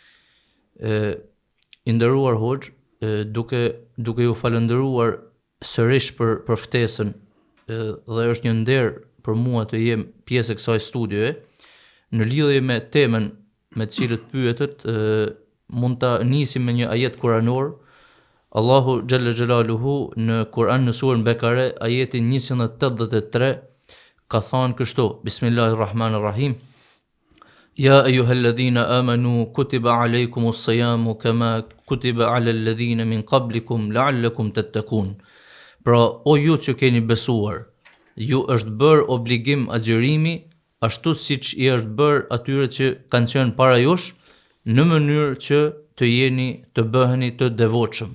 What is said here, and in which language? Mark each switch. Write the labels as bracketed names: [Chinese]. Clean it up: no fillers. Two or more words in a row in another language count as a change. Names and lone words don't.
[Albanian] I nderuar Hoxh, duke ju falendëruar sërish për ftesën, dhe është një nder për mua të jem pjesë e kësaj studioje, në lidhje me temën me të cilët pyetet, mund ta nisim me një ajet kuranor. Allahu [Arabic] جل جلاله [Albanian] në Kur'an në surën Bekare, ajetin 183, ka thënë kështu: [Arabic] Bismillahirrahmanirrahim. يا أيها الذين آمنوا كتب عليكم الصيام كما كتب على الذين من قبلكم لعلكم تتقون. [Albanian] Pra, o ju që keni besuar, ju është bërë obligim agjërimi, ashtu siç i është bërë atyre që kanë qenë para jush, në mënyrë që të bëheni të devotshëm.